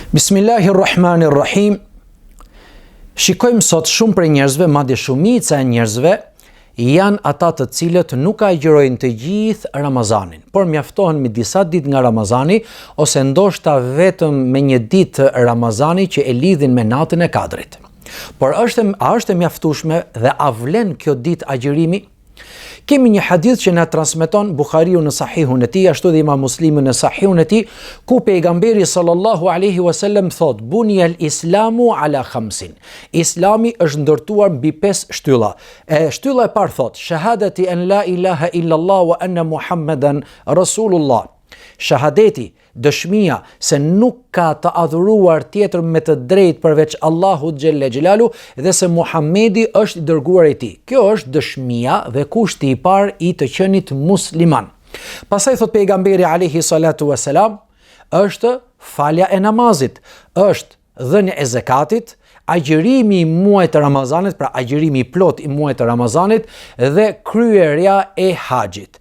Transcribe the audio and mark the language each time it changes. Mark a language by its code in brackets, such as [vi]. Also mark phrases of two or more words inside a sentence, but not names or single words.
[sq] Bismillahirrahmanirrahim. Shikojmë sot shumë prej njerëzve, madje shumica e njerëzve, janë ata të cilët nuk agjërojnë të gjithë Ramazanin, por mjaftohen me disa ditë nga Ramazani, ose ndoshta vetëm me një ditë Ramazani që e lidhin me natën e Kadrit. Por a është e mjaftueshme dhe a vlen kjo ditë agjërimi? Kemi një hadith që na transmeton Buhariu në Sahihun e tij, ashtu dhe Imam Muslimi në Sahihun e tij, ku pejgamberi [ar] صلى الله عليه وسلم [sq] thot: [ar] "بني الإسلام على خمس." [sq] Islami është ndërtuar mbi 5 shtylla. Shtylla e parë thot: [ar] "شهادة أن لا إله إلا الله وأن محمدا رسول الله." [sq] Shahadeti, dëshmia se nuk ka të adhuruar tjetër me të drejtë përveç Allahut [ar] جل جلاله [sq] dhe se Muhamedi është i dërguar i tij. Kjo është dëshmia dhe kushti i parë i të qenit musliman. Pastaj thot pejgamberi [ar] عليه الصلاة والسلام, [sq] është falja e namazit, është dhënia e zakatit, agjërimi i muajit të Ramazanit, pra agjërimi i plot i muajit të Ramazanit dhe kryerja e haxhit.